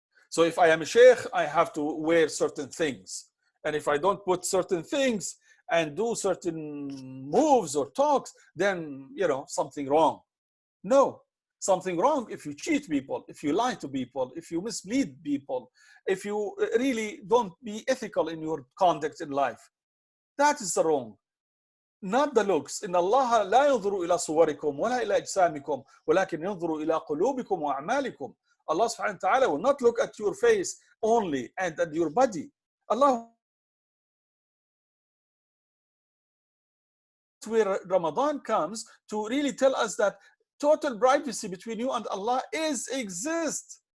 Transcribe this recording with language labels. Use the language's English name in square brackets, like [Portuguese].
[English] So if I am a sheikh, I have to wear certain things. And if I don't put certain things and do certain moves or talks, then, something wrong. No, something wrong if you cheat people, if you lie to people, if you mislead people, if you really don't be ethical in your conduct in life. That is the wrong. Not the looks. [Arabic] إن الله لا ينظر إلى صوركم ولا إلى أجسامكم ولكن ينظر إلى قلوبكم وأعمالكم. [English] Allah subhanahu wa ta'ala will not look at your face only and at your body. Allah, where Ramadan comes to really tell us that total privacy between you and Allah exists.